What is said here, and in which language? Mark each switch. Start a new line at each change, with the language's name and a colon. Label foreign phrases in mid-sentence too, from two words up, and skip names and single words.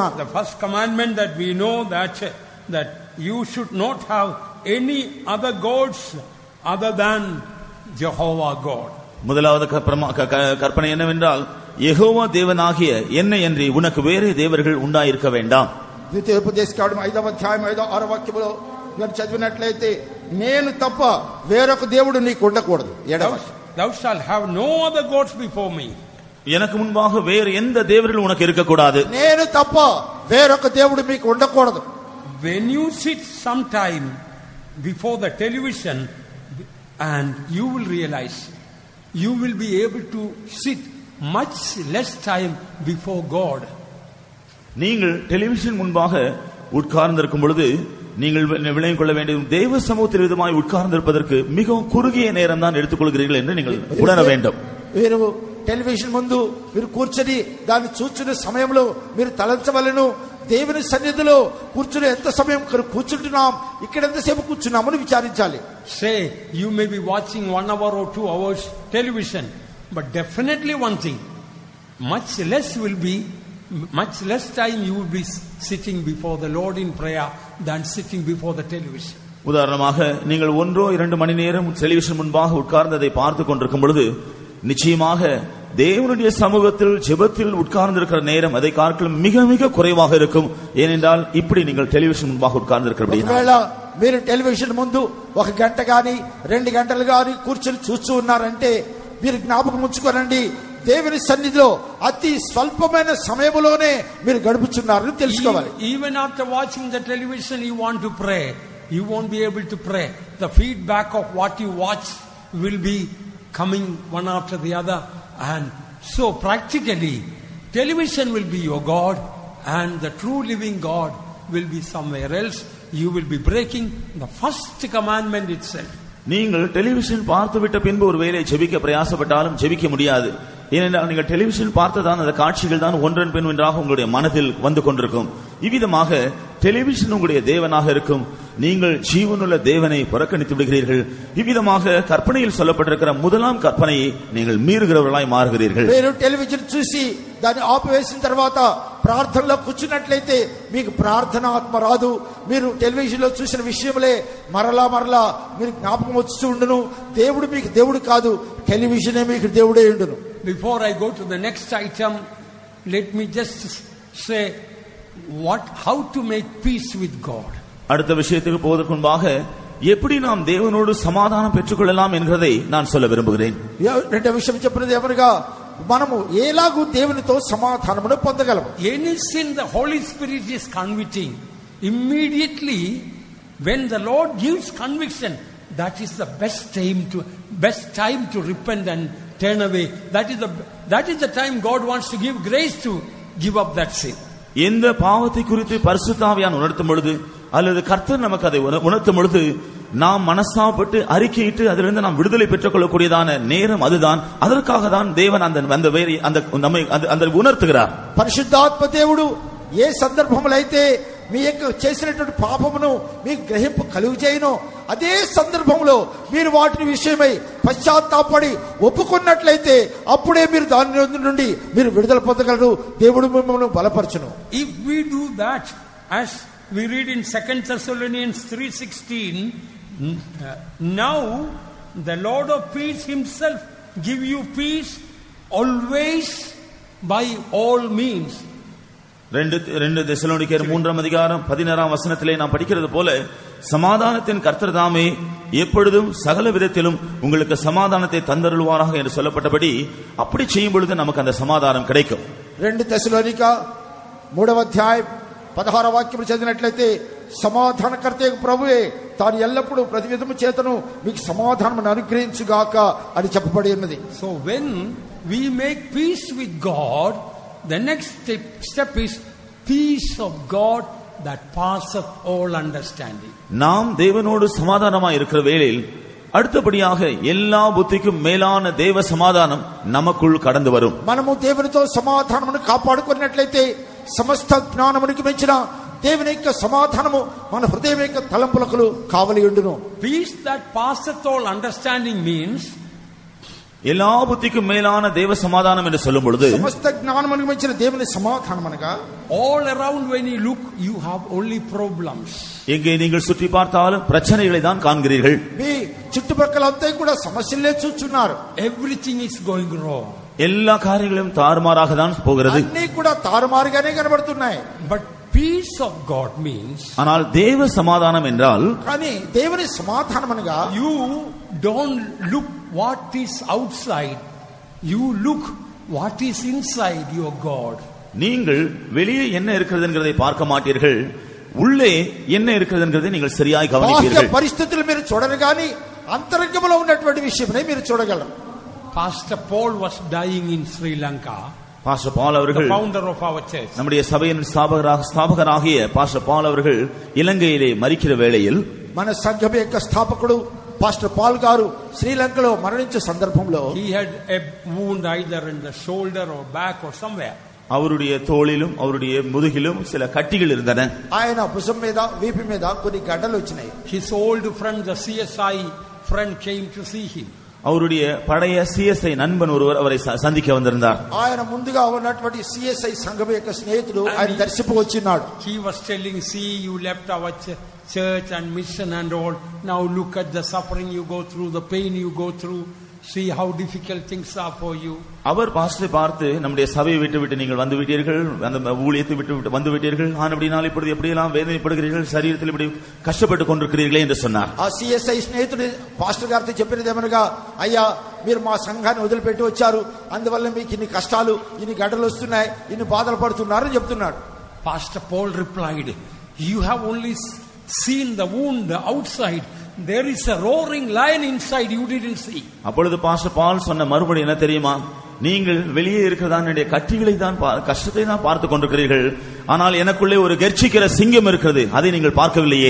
English: The first commandment that we know that you should not have any other gods other than Jehovah God.
Tamil: முதலாவது கற்பனை என்னவென்றால், யெகோவா தேவனாகிய என்னை அன்றி உனக்கு வேறே தேவர்கள் உண்டாயிருக்க வேண்டாம்.
Telugu: ద్వితీయోపదేశకాండం 5వ అధ్యాయం 5వ వాక్యములో మీరు చదివినట్లయితే నేను తప్ప వేరొక దేవుడు నీకు ఉండకూడదు.
English: Thou shalt have no other gods before me.
Tamil: எனக்கு முன்பாக வேறு எந்த தேவர்கள் உனக்கு இருக்க கூடாது.
Telugu: నేను తప్ప వేరొక దేవుడు మీకు ఉండకూడదు.
English: When you sit sometime before the television and you will realize you will be able to sit much less time before God.
Tamil: நீங்கள் டெலிவிஷன் முன்பாக உட்கார்ந்திருக்கும் பொழுது நீங்கள் விளங்கிக் கொள்ள வேண்டிய தேவ சமூகத்தில் விதமாய் உட்கார்ந்திருப்பதற்கு மிகவும் குறுகிய நேரம் தான் எடுத்துக்கொள்கிறீர்கள் என்று நீங்கள் உணர வேண்டும்.
Telugu: మీరు టెలివిజన్ ముందు మీరు కూర్చొని దాన్ని చూస్తున్న సమయంలో మీరు తలంచవలెను, దేవుని సన్నిధిలో కూర్చుని ఎంత సమయం కూర్చుంటున్నాం, ఇక్కడ ఎంతసేపు కూర్చున్నామని విచారించాలి.
English: Say you may be watching 1 hour or 2 hours television, but definitely one thing, much less time you will be sitting before the Lord in prayer than sitting before the television.
Tamil: உதாரணமாக நீங்கள் 1-2 மணி நேரம் டெலிவிஷன் முன்பாக உட்கார்ந்ததை பார்த்து கொண்டிருக்கும் பொழுது நிச்சயமாக தேவனுடைய சமூகத்தில் ஜெபத்தில் உட்கார்ந்திருக்கிற நேரம் அதை காட்டிலும் மிக மிக குறைவாக இருக்கும். ஏனென்றால் இப்படி நீங்கள் டெலிவிஷன் முன்பாக உட்கார்ந்திருக்கிறபடியால்
Telugu: మీరు టెలివిజన్ ముందు 1 గంట గాని 2 గంటలు గాని కూర్చొని చూస్తూ ఉన్నారంటే మీరు జ్ఞాపకం ఉంచుకోనండి, దేవుని సన్నిధిలో అతి స్వల్పమైన సమయంలోనే మీరు గడుపుచున్నారని తెలుసుకోవాలి.
English: Even after watching the television you want to pray, you won't be able to pray. The feedback of what you watch will be coming one after the other, and so practically television will be your God and the true living God will be somewhere else. You will be breaking the first commandment itself.
Tamil: நீங்கள் டெலிவிஷன் பார்த்து விட்ட பின்பு ஒருவேளை ஜெபிக்க பிரயாசப்பட்டாலும் ஜெபிக்க முடியாது. ஏனென்றால் நீங்கள் டெலிவிஷன் பார்த்ததான் அந்த காட்சிகள் தான் ஒன்றன் பின் ஒன்றாக உங்களுடைய மனதில் வந்து கொண்டிருக்கும். இவ்விதமாக டெலிவிஷன் உங்களுடைய தேவனாக இருக்கும். நீங்கள் ஜீவனுள்ள தேவனை புறக்கணித்து விடுகிறீர்கள். இவ்விதமாக கற்பனையில் சொல்லப்பட்டிருக்கிற முதலாம் கற்பனையை நீங்கள் மீறுகிறவர்களாய் மாறுகிறீர்கள்.
Telugu: మీరు టెలివిజన్ చూసి దాన్ని ఆపివేసిన తర్వాత ప్రార్థనలో కూర్చున్నట్లయితే మీకు ప్రార్థన ఆత్మ రాదు. మీరు టెలివిజన్ లో చూసిన విషయములే మరలా మీరు జ్ఞాపకం వచ్చి ఉండును. దేవుడు మీకు దేవుడు కాదు, టెలివిజనే మీకు దేవుడే ఉండును.
English: Before I go to the next item, let me just say how to make peace with God.
Tamil: அடுத்த விஷயத்துக்கு போவதற்கு முன்பாக எப்படி நாம் தேவனோடு சமாதானம் பெற்றுக்கொள்ளலாம் என்கிறதை நான் சொல்ல விரும்புகிறேன்.
Telugu: రెండో విషయం చెప్పినది ఎవరుగా మనము ఎలాగూ దేవునితో సమాధానమును పొందగలము.
English: Any sin the Holy Spirit is convicting, immediately when the Lord gives conviction, that is the best time to repent and turn away. That is the time God wants to give grace to give up that sin.
Tamil: எந்த பாவத்தை குறித்து பரிசுத்த ஆவியானவர் உணர்த்தும் பொழுது அல்லது கர்த்தர் நமக்கு அதை உணர்த்தும் பொழுது நாம் மனசாப்பட்டு அறிக்கையிட்டு அதிலிருந்து நாம் விடுதலை பெற்றுக் கொள்ளக்கூடியதான நேரம் அதுதான். அதற்காக தான் தேவன் அந்த உணர்த்துகிறார்.
Telugu: పరిశుద్ధాత్మ దేవుడు ఏ సందర్భంలో అయితే మీ యొక్క చేసినటువంటి పాపమును మీకు గ్రహింపు కలుగజేయును, అదే సందర్భంలో మీరు వాటి విషయమై పశ్చాత్తాపడి ఒప్పుకున్నట్లయితే అప్పుడే మీరు దాని నుండి మీరు విడుదల పొందగలరు. దేవుడు మిమ్మల్ని బలపరచును.
English: If we do that, as we read in 2 Thessalonians 3:16, now the Lord of peace himself give you peace always by all means.
Tamil: 2 தெசலோனிக்கேயர் 3-ம் அதிகாரம் 16-ம் வசனத்திலே நாம் படிக்கிறது போல சமாதானத்தின் கர்த்தர் தாமே எப்பொழுதும் சகல விதத்திலும் உங்களுக்கு சமாதானத்தை தந்தருள்வாராக என்று சொல்லப்பட்டபடி அப்படி செய்யும் பொழுது நமக்கு அந்த சமாதானம் கிடைக்கும்.
Telugu: 2 తెస్సలోనిక 3వ అధ్యాయం 16వ వాక్యం చదివినట్లయితే సమాధానకర్త ప్రభువే తాను ఎల్లప్పుడూ ప్రతి విధము చేతను మీకు సమాధానమును అనుగ్రహించుగాక అని చెప్పబడి ఉన్నది.
English: So when we make peace with God, the next step is peace of God that passeth all understanding.
Tamil: நாம் தேவனோடு சமாதானமாய் இருக்கிற வேளையில் அடுத்தபடியாக எல்லா புத்திக்கும் மேலான தேவ சமாதானம் நமக்குள் கடந்து வரும்.
Telugu: మనము దేవునితో సమాధానమును కాపాడుకున్నట్లయితే సమస్త జ్ఞానమునికి మించిన దేవుని యొక్క సమాధానము మన హృదయం యొక్క తలంపులకు కావలి ఉండును.
English: Peace that passeth all understanding means
Tamil: எல்லா புத்திக்கும் மேலான தேவ சமாதானம் என்று சொல்லும் பொழுது
Telugu: సమస్త జ్ఞానమునికి మించిన దేవుని సమాధానం అనగా
English: all around when you look you have only problems.
Tamil: எங்கே நீங்கள் சுற்றி பார்த்தாலும் பிரச்சனைகளை தான் காண்கிறீர்கள்.
Telugu: మీ చుట్టుపక్కల అంతా కూడా సమస్యలే చూస్తున్నారు.
English: Everything is going wrong.
Tamil: எல்லா காரியங்களும் தாறுமாறாக தான் போகிறது.
Telugu: అన్నీ కూడా తారుమారుగానే కనబడుతున్నాయి.
English: But peace of God means
Tamil: ஆனால் தேவ சமாதானம் என்றால்
Telugu: కానీ దేవుని సమాధానం అనగా
English: you don't look what is outside, you look what is inside your God.
Tamil: நீங்கள் வெளியே என்ன இருக்கிறது என்கிறதை பார்க்க மாட்டீர்கள், உள்ளே என்ன இருக்கிறது என்கிறதை நீங்கள் சரியாய் கவனிப்பீர்கள்.
Telugu: పరిస్థితులు మీరు చూడరు కానీ అంతరంగంలో ఉన్నటువంటి విషయమే మీరు చూడగలరు.
English: Pastor Paul was dying in Sri Lanka.
Tamil: Pastor Paul அவர்கள்
English: founder of our church.
Tamil: நம்முடைய சபையின் ஸ்தாபகராகிய Pastor Paul அவர்கள் இலங்கையிலே மரிக்கிற வேளையில்
Telugu: మన సంఘం యొక్క స్థాపకుడు పాస్టర్ పాల్ గారు శ్రీలంకలో మరణించే సందర్భంలో
English: he had a wound either in the shoulder or back or somewhere.
Tamil: அவருடைய தோளிலும் அவருடைய முதுகிலும் சில கட்டிகள் இருந்தன.
Telugu: ఆయన భుజం మీద వీపు మీద కొన్ని గడ్డలు వచ్చినాయి.
English: His old friend the CSI friend came to see him.
Tamil: அவருடைய பழைய CSI நண்பன் ஒருவர் அவரை சந்திக்க வந்திருந்தார்.
Telugu: ఆయన ముందుగా ఉన్నటువంటి CSI సంఘం యొక్క స్నేహితుడు ఆయన దర్శింపు వచ్చినాడు.
English: He was telling, see, you left our church and mission and all. Now look at the suffering you go through, the pain you go through. See how difficult things are for you.
Tamil: அவர் பாஸ்டரை பார்த்து நம்முடைய சபையை விட்டு நீங்கள் வந்து விட்டீர்கள், அந்த ஊழியத்தை விட்டு வந்து விட்டீர்கள், ஆனபடினால் இப்படி எப்படி எல்லாம் வேதனைப்படுகிறீர்கள், சரீரத்தில் இப்படி கஷ்டப்பட்டு கொண்டிருக்கிறீர்களே என்று சொன்னார்.
Telugu: ఆ CSI స్నేహితుడు పాస్టర్ గారితో చెప్పినదేమనగా, అయ్యా మీరు మా సంఘాన్ని వదిలిపెట్టి వచ్చారు, అందువల్ల మీకు ఇన్ని కష్టాలు, ఇన్ని గడ్డలు వస్తున్నాయి, ఇన్ని బాధలు పడుతున్నారని చెప్తున్నాడు.
English: Pastor Paul replied, you have only seen the wound outside. There is a roaring lion inside you didn't see.
Tamil: அப்பொழுது பாஸ்டர் பால் சொன்ன மறுபடி என்ன தெரியுமா, நீங்கள் வெளியே இருக்கிறதான கட்டிகளை தான் கஷ்டத்தை தான் பார்த்து கொண்டிருக்கிறீர்கள், ஆனால் எனக்குள்ளே ஒரு கர்ஜிக்கிற சிங்கம் இருக்கிறது, அதை நீங்கள் பார்க்கவில்லையே.